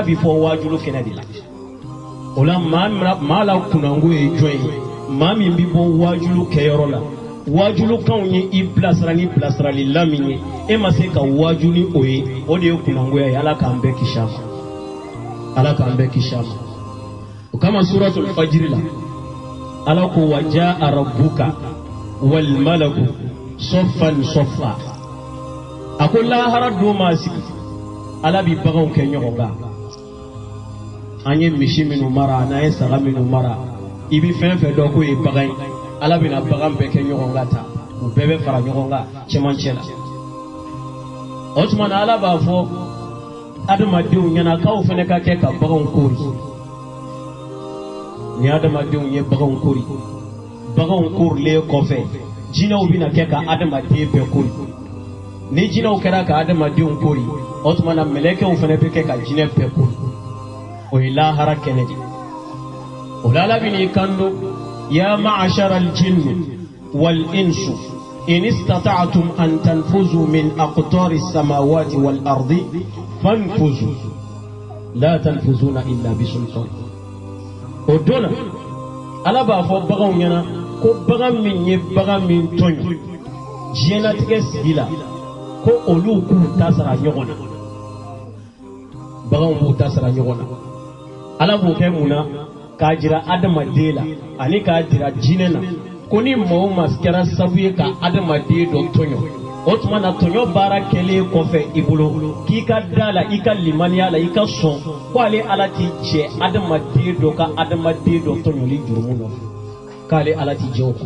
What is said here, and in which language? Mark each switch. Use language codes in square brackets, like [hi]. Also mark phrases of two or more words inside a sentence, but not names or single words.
[bm] bɛ fɔ wajulu kɛnɛ de la o la maa la kunnango ye jɔn ye maa min bɛ bɔ wajulu kɛyɔrɔ la wajulukanw ye i bilasira ni bilasiralila min ye e ma se ka waju ni o ye o de ye kunnangoya ye ala k'an bɛɛ kisi a ma ala k'an bɛɛ kisi a ma o kama suratul fajiri la ala ko [ar] وجاء ربك والملك صفا صفا [bm] a ko lahara don maa sigi ala bɛ baganw kɛ ɲɔgɔn kan an ye misi minnu mara n'an ye saga minnu mara i bɛ fɛn fɛn dɔn k'o ye bagan ye ala bɛna bagan bɛɛ kɛ ɲɔgɔn kan ta u bɛɛ bɛ fara ɲɔgɔn kan cɛmancɛ la o tuma na ala b'a fɔ adamadenw ɲɛna k'aw fana ka kɛ ka baganw kori ni adamadenw ye baganw kori baganw korilen kɔfɛ jinɛw bɛna kɛ ka adamaden bɛɛ kori ni jinɛw kɛra ka adamadenw kori o tuma na mɛlɛkɛw fana bɛ kɛ ka jinɛ bɛɛ kori o ye lahara kɛnɛ de o la ala bɛ n'i kanto [ar] يا معشر الجن والإنس إن استطعتم أن تنفذوا من أقطار السماوات والأرض فانفذوا لا تنفذون إلا بسلطان. [bm] Odona ala b'a fɔ baganw ɲɛna ko bagan min ye bagan min tɔɲɔ diɲɛlatigɛ sigi la ko olu k'u ta sara ɲɔgɔn na. Baganw b'u ta sara ɲɔgɔn na. Ala b'o kɛ mun na k'a jira adamaden la ani k'a jira jinɛ na ko ni maa o maa kɛra sababu ye ka adamaden dɔ tɔɲɔ o tuma na tɔɲɔ baara kɛlen kɔfɛ i bolo k'i ka da la i ka limaniya la i ka sɔn ko ale ala t'i jɛ adamaden dɔ ka adamaden dɔ tɔɲɔli jurumu nɔfɛ k'ale ala t'i jɛ o kɔ.